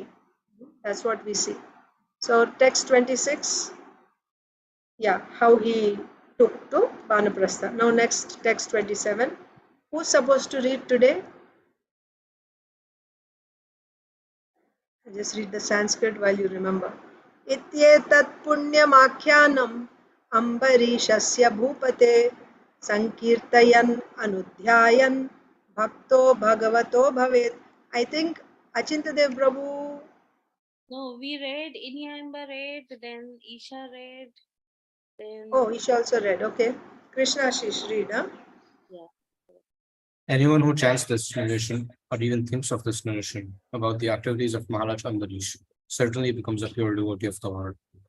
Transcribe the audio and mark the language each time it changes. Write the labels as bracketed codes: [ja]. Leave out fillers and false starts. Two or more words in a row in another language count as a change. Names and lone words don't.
[en] That's what we see. So text 26. Yeah, how he took to Vanaprastha. Now next, text 27. Who's supposed to read today? I'll just read the Sanskrit while you remember. [sa] Ityetat punyamakhyanam ambarishasya bhupate sankirtayan anudhyayan bhakto bhagavato bhavet. [en] I think Achintadev Prabhu. No, we read, Inyamba read, then Isha read, then... Oh, Isha also read. Okay. Krishna Ashish read, huh? Yeah. Anyone who chants this narration or even thinks of this narration about the activities of Maharaj Ambarish certainly becomes a pure devotee of the Lord.